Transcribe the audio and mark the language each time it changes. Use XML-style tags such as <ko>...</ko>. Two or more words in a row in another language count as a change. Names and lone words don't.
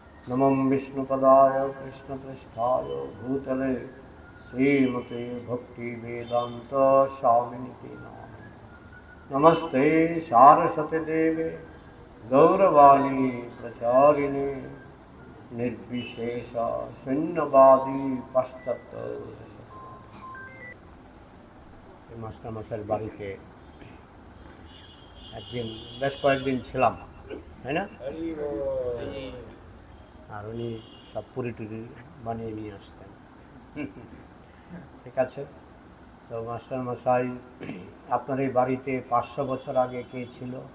<sa>नमं विष्णुपदाय कृष्णपृष्ठाय भूतले श्रीमते भक्तिवेदान्त स्वामिनिति नामिने। नमस्ते सारस्वती देवे गौरवाणी प्रचारिणे निर्विशेष शून्यवादी पाश्चात्य</sa> <bn>মাস্টারমশাইয়ের বাড়িতে একদিন বেশ কয়েকদিন ছিলাম, তাই না? আর উনি সব পুরি টুরি বানিয়ে নিয়ে আসতেন। ঠিক আছে, তো মাস্টারমশাই আপনার এই বাড়িতে 500 বছর আগে কে ছিল?</bn>